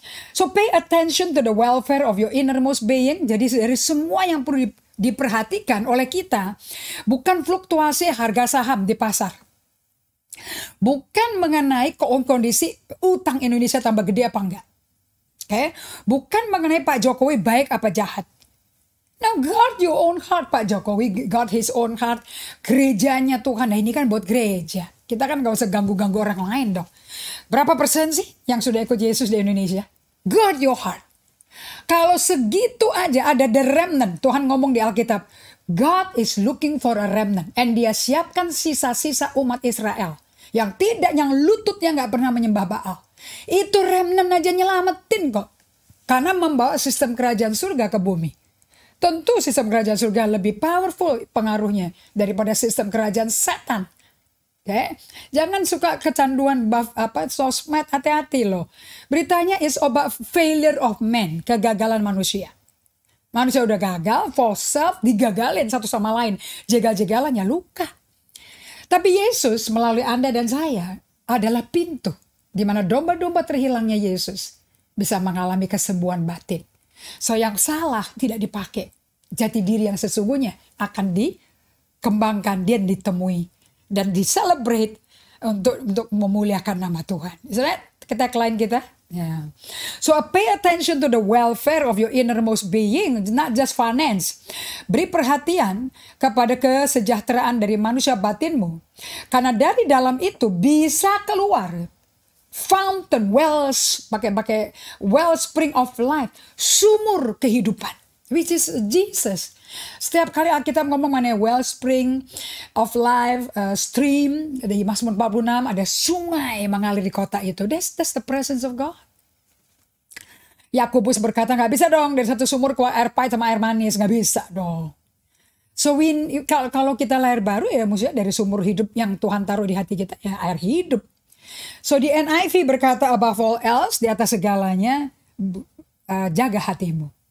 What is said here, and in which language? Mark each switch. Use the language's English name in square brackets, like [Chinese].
[English] So pay attention to the welfare of your innermost being. [Indonesian] Jadi dari semua yang perlu diperhatikan oleh kita bukan fluktuasi harga saham di pasar. Bukan mengenai kondisi utang Indonesia tambah gede apa enggak. Okay? Bukan mengenai Pak Jokowi baik apa jahat. [English] Now guard your own heart. Pak Jokowi guard his own heart. [Indonesian] Gerejanya Tuhan. Nah ini kan buat gereja. Kita kan gak usah ganggu-ganggu orang lain dong. Berapa persen sih yang sudah ikut Yesus di Indonesia? [English] Guard your heart. [Indonesian] Kalau segitu aja ada the remnant. Tuhan ngomong di Alkitab. [English] God is looking for a remnant. [Indonesian] And dia siapkan sisa-sisa umat Israel. Yang lututnya gak pernah menyembah Baal. Itu remnant aja nyelamatin kok. Karena membawa sistem kerajaan surga ke bumi. Tentu sistem kerajaan surga lebih powerful pengaruhnya daripada sistem kerajaan setan. Okay? Jangan suka kecanduan sosmed, hati-hati loh. Beritanya [English] is about failure of man, [Indonesian] kegagalan manusia. Manusia udah gagal, false self, digagalin satu sama lain. Jegal-jegalannya luka. Tapi Yesus melalui Anda dan saya adalah pintu. Di mana domba-domba terhilangnya Yesus bisa mengalami kesembuhan batin. So yang salah tidak dipakai. Jati diri yang sesungguhnya akan dikembangkan dan ditemui. Dan di-celebrate untuk memuliakan nama Tuhan. [English] Is that [Indonesian] kita klien kita? Yeah. [English] So pay attention to the welfare of your innermost being, not just finance. [Indonesian] Beri perhatian kepada kesejahteraan dari manusia batinmu. Karena dari dalam itu bisa keluar fountain, wells, pakai wellspring of life, sumur kehidupan, [English] which is Jesus. [Indonesian] Setiap kali Alkitab ngomong mengenai wellspring of life, stream, di Mazmur 46 ada sungai mengalir di kota itu. [English] That's the presence of God. [Indonesian] Yakobus berkata nggak bisa dong dari satu sumur keluar air pahit sama air manis, nggak bisa dong. So kalau kita lahir baru ya maksudnya dari sumur hidup yang Tuhan taruh di hati kita ya air hidup. So di NIV berkata [English] above all else, [Indonesian] di atas segalanya jaga hatimu.